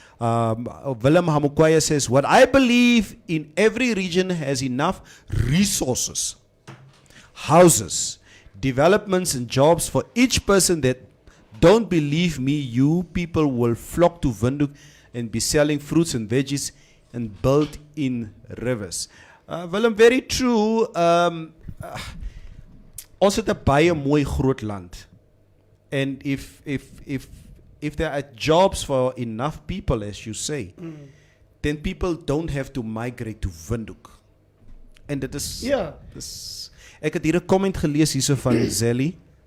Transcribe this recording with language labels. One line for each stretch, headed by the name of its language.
English: Willem Hamukwaya says, what I believe in every region has enough resources, houses, developments and jobs for each person that don't believe me, you people will flock to Windhoek and be selling fruits and veggies and build in rivers. Willem, very true.
Afrikaans: Ons het 'n baie mooi groot land.
English: And if there are jobs for enough people, as you say, then people don't have to migrate to Windhoek.
Afrikaans: En dit is... Ja. Ek het hier 'n comment gelees hierso van Zelly.